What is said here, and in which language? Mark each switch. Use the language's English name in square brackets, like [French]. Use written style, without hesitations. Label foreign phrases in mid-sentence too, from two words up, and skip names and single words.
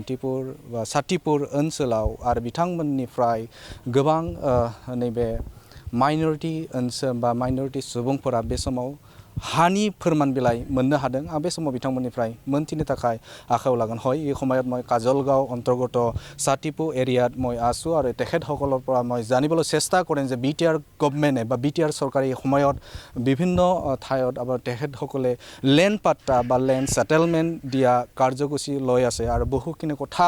[Bodo] साथिपुर ओनसोलाव आरो बिथांमोननिफ्राय गोबां नैबे माइनरिटि ओनसोल बा माइनरिटि सुबुंफोरा बे समाव हानि फोरमान बिलाइ मोननो हादों आं बे समाव बिथांमोननिफ्राय मोनथिनो थाखाय आखायाव लागोन [Assamese] হয় এই সময়ত মই কাজলগাঁও অন্তৰ্গত সাতিপু এৰিয়াত মই আছোঁ আৰু তেখেতসকলৰ পৰা মই জানিবলৈ চেষ্টা কৰিম যে বিটিআৰ গভৰ্ণমেণ্টে বা বিটিআৰ চৰকাৰে এই সময়ত বিভিন্ন ঠাইত আবার তেখেতসকলে লেণ্ড পাট্টা বা [English] land settlement [Assamese] দিয়া কাৰ্যসূচী লৈ আছে আৰু বহুখিনি কথা